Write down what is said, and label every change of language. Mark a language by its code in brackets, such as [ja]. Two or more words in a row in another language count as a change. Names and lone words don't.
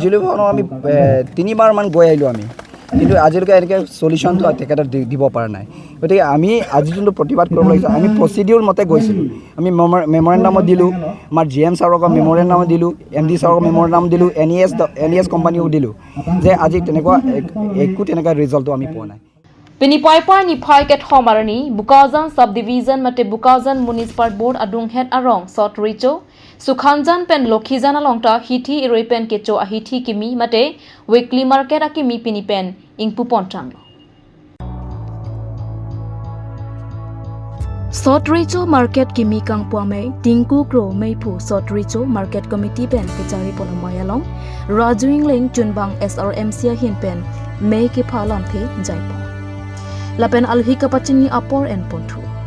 [as] বিজুলী ভৱনত আমি 3বাৰমান গৈ আহিলোঁ আমি, কিন্তু আজিলৈকে এনেকৈ চলিউশ্যনটো তেখেতক দিব পৰা নাই। গতিকে আমি আজি যোনটো প্ৰতিবাদ কৰিব লাগিছে, আমি প্ৰচিডিউৰ মতে গৈছিলোঁ। আমি মেমৰেণ্ডামত দিলোঁ, আমাৰ GM ছাৰক মেমৰেণ্ডামত দিলোঁ, MD ছাৰক মেমৰেণ্ডাম দিলোঁ, NES কোম্পানীও দিলোঁ, যে আজি তেনেকুৱা একো তেনেকুৱা ৰিজাল্টটো আমি পোৱা নাই। [mjw] Pinipaipai ni phaiket homarani Bukawjan subdivision mate Bukawjan [en] municipal board [mjw] adung het arong sot richo Sukhanjan pen Lokhijana longta hithi iroi pen kecho a hithi kimi mate [en] weekly market [mjw] a kimi pini pen ingpu pontang. Sotricho market kimi kang puame tingku kro meipu Sotricho market committee pen kechari ponamayalong rajuing leng chunbang SRMC hin pen mei ki phalam the jaipo lapen alhi kapachini apor en ponthu